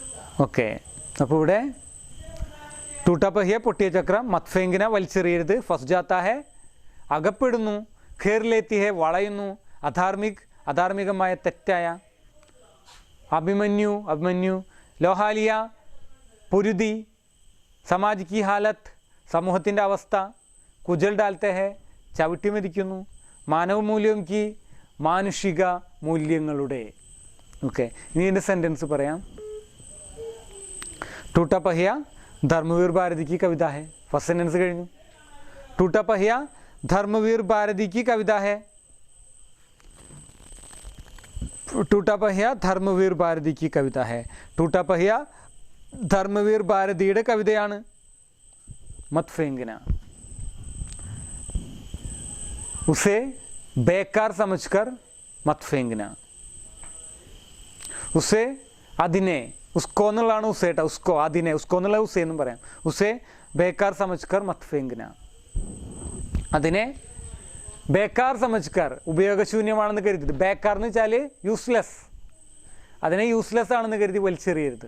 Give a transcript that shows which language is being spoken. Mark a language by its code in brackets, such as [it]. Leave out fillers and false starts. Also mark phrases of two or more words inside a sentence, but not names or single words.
[ml] ഓക്കെ, അപ്പോൾ ഇവിടെ [hi] टूटा पहिया [ml] പൊട്ടിയ ചക്രം, [hi] मत फेंकना [ml] വലിച്ചെറിയരുത്, [hi] फँस जाता है [ml] അകപ്പെടുന്നു, [hi] घेर लेती है [ml] വളയുന്നു, അധാർമികമായ തെറ്റായ, അഭിമന്യു ലോഹാലിയ പൊരുതി, [hi] समाज की हालत [ml] സമൂഹത്തിൻ്റെ അവസ്ഥ, [hi] कुचल डालते हैं [ml] ചവിട്ടിമതിക്കുന്നു, മാനവ മൂല്യം കി മാനുഷിക മൂല്യങ്ങളുടെ. ഓക്കെ, ഇനി ഇതിൻ്റെ സെൻറ്റൻസ് പറയാം. [hi] टूटा पहिया धर्मवीर भारती की कविता है. [en] first sentence [ml] കഴിഞ്ഞു. [hi] टूटा पहिया धर्मवीर भारती की कविता है. टूटा पहिया धर्मवीर भारती की कविता है. टूटा पहिया [ml] धर्मवीर ഭാരതിയുടെ കവിതയാണ്. [hi] मत फेंकना, उसे बेकार समझकर मत फेंकना. [ml] उसे അതിനെ, उसको എന്നുള്ളതാണ് ഉസേ കേട്ടോ, ഉസ്കോ അതിനെ, ഉസ്കോ എന്നുള്ള ഉസേ എന്നും പറയാം. [hi] उसे बेकार समझकर मत फेंकना, [ml] അതിനെ [hi] बेकार समझकर [ml] ഉപയോഗശൂന്യമാണെന്ന് കരുതി, ബേക്കാർ എന്ന് വെച്ചാൽ യൂസ്ലെസ്, അതിനെ യൂസ്ലെസ് ആണെന്ന് കരുതി വലിച്ചെറിയരുത്.